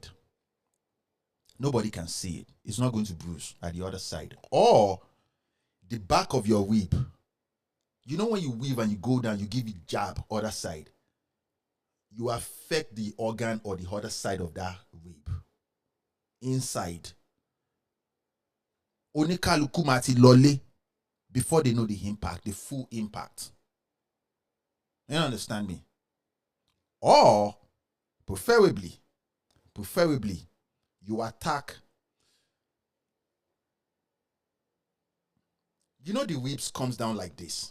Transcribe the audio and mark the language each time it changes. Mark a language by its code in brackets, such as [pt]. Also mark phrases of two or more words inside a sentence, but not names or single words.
[en] Nobody can see it. It's not going to bruise at the other side. Or the back of your rib. You know when you weave and you go down, you give it jab, other side. You affect the organ or the other side of that rib. Inside. [yo] Onikaluku mati lole [en] before they know the impact, the full impact. You understand me? Or, preferably, you attack. You know the ribs comes down like this.